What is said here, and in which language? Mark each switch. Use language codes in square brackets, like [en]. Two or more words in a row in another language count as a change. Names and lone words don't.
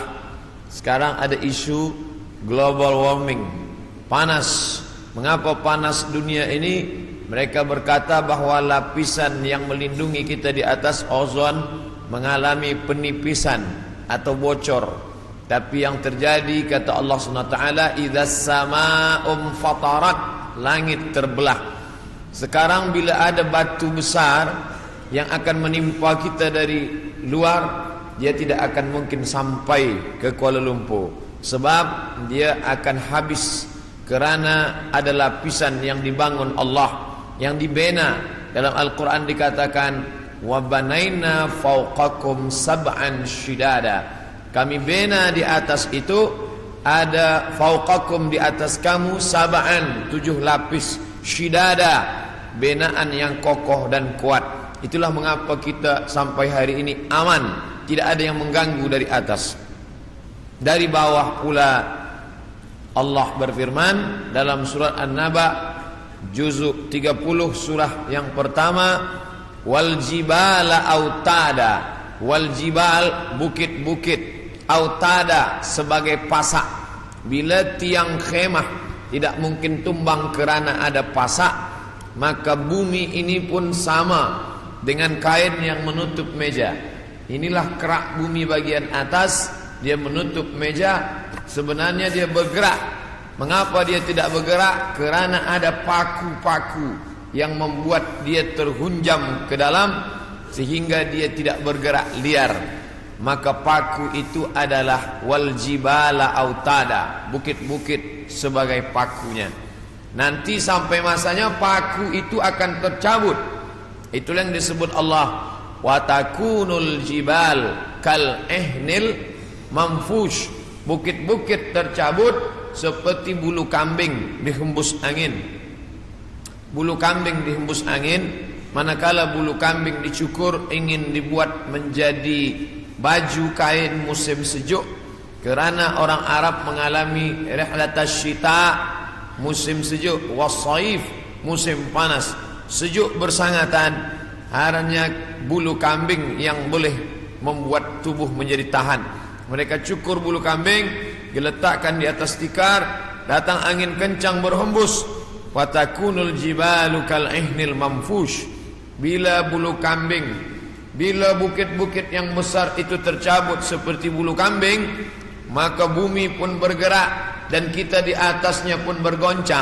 [ms] Sekarang ada isu [en] global warming, [ms] panas. Mengapa panas dunia ini? Mereka berkata bahwa lapisan yang melindungi kita di atas ozon mengalami penipisan atau bocor. Tapi yang terjadi, kata Allah SWT, [ar] إذا السماء انفطرت, [ms] langit terbelah. Sekarang bila ada batu besar yang akan menimpa kita dari luar, dia tidak akan mungkin sampai ke Kuala Lumpur, sebab dia akan habis, kerana ada lapisan yang dibangun Allah, yang dibina. Dalam Al-Quran dikatakan, [ar] وبنينا فوقكم سبعا شدادا, [ms] kami bina di atas itu, ada fawqakum, di atas kamu, sab'an, 7 lapis, shidada, binaan yang kokoh dan kuat. Itulah mengapa kita sampai hari ini aman, tidak ada yang mengganggu dari atas. Dari bawah pula Allah berfirman dalam surat An-Naba juzuk 30 surah yang pertama, [ar] والجبال أوتادا والجبال, [ms] bukit-bukit, autada, sebagai pasak. Bila tiang khemah tidak mungkin tumbang kerana ada pasak, maka bumi ini pun sama dengan kain yang menutup meja. Inilah kerak bumi bagian atas, dia menutup meja. Sebenarnya dia bergerak. Mengapa dia tidak bergerak? Kerana ada paku-paku yang membuat dia terhunjam ke dalam, sehingga dia tidak bergerak liar. Maka paku itu adalah [ar] والجبال أوتادا, [ms] bukit-bukit sebagai pakunya. Nanti sampai masanya paku itu akan tercabut. Itulah yang disebut Allah, [ar] وتكون الجبال كالعهن المنفوش, [ms] bukit-bukit tercabut seperti bulu kambing dihembus angin. Bulu kambing dihembus angin, manakala bulu kambing dicukur ingin dibuat menjadi baju kain musim sejuk. Kerana orang Arab mengalami [ar] رحلة الشتاء, [ms] musim sejuk, wasaif, musim panas. Sejuk bersangatan, hanya bulu kambing yang boleh membuat tubuh menjadi tahan. Mereka cukur bulu kambing, diletakkan di atas tikar, datang angin kencang berhembus, [ar] وتكون الجبال كالعهن المنفوش. [ms] Bila bulu kambing, bila bukit-bukit yang besar itu tercabut seperti bulu kambing, maka bumi pun bergerak dan kita di atasnya pun bergoncang.